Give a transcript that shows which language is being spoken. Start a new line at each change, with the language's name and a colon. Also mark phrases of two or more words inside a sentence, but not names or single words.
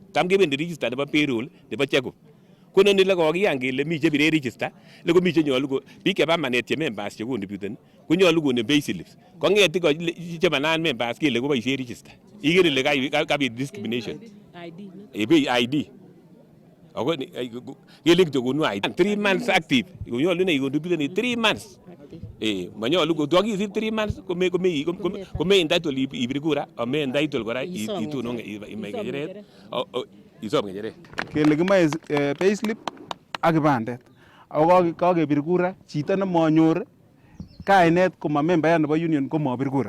Kalenjin: Tam kebendi register nebo payroll nebo cheko. Konon ile kokiyan kele mi chebire register, ile komi chenyolu ko biik chebo manet che members che contributeni, konyolu konem
English: pay slips.
Kalenjin: Konget chemanan members kele koboisien register. Ikere ile kabit discrimination. ID. Ako kele kityo konu ID.
English: 3 months active.
Kalenjin: Konyolu ne contributeni 3 months. Manyolu kotwakisir 3 months kome entitled ibir kura ame entitled kora itun imai ngecheret isom ngecheret. Kele kimae payslip ak kibandet. Ako kakebir kura chito nemanyor kainet koma member nebo union ko mabir kura.